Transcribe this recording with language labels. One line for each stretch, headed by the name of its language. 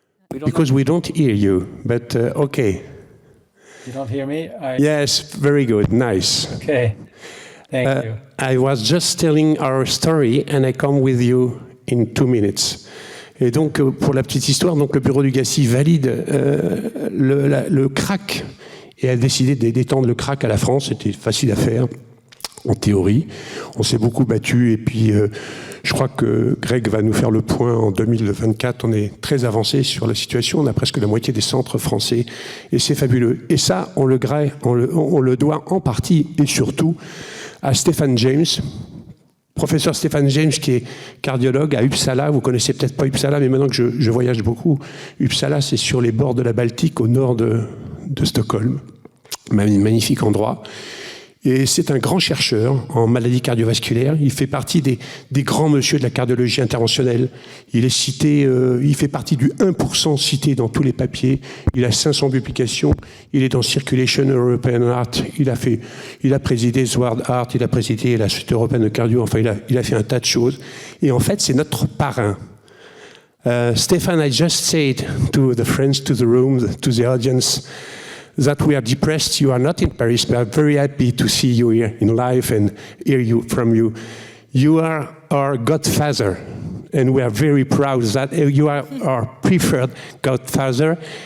English: Because we don't hear you, but okay. You don't hear me? Yes, very good, nice. Okay, thank you. I was just telling our story and I come with you in 2 minutes.
French: Et donc, pour la petite histoire, donc, le bureau du GACI valide le crack et a décidé d'étendre le crack à la France. C'était facile à faire, en théorie. On s'est beaucoup battu et puis je crois que Greg va nous faire le point en 2024. On est très avancé sur la situation. On a presque la moitié des centres français et c'est fabuleux. Et ça, on le doit en partie et surtout à Stéphane James, professeur Stéphane James, qui est cardiologue à Uppsala. Vous connaissez peut-être pas Uppsala, mais maintenant que je voyage beaucoup, Uppsala, c'est sur les bords de la Baltique, au nord de Stockholm. Un magnifique endroit. Et c'est un grand chercheur en maladies cardiovasculaires. Il fait partie des grands monsieur de la cardiologie interventionnelle. Il est cité, il fait partie du 1% cité dans tous les papiers. Il a 500 publications. Il est dans Circulation European Heart. Il a présidé Sword Heart. Il a présidé la Société européenne de cardio. Enfin, il a fait un tas de choses. Et en fait, c'est notre parrain.
English: Stéphane, I just said to the friends, to the room, to the audience, that we are depressed. You are not in Paris, but I'm very happy to see you here in live and hear from you. You are our godfather, and we are very proud that you are our preferred godfather.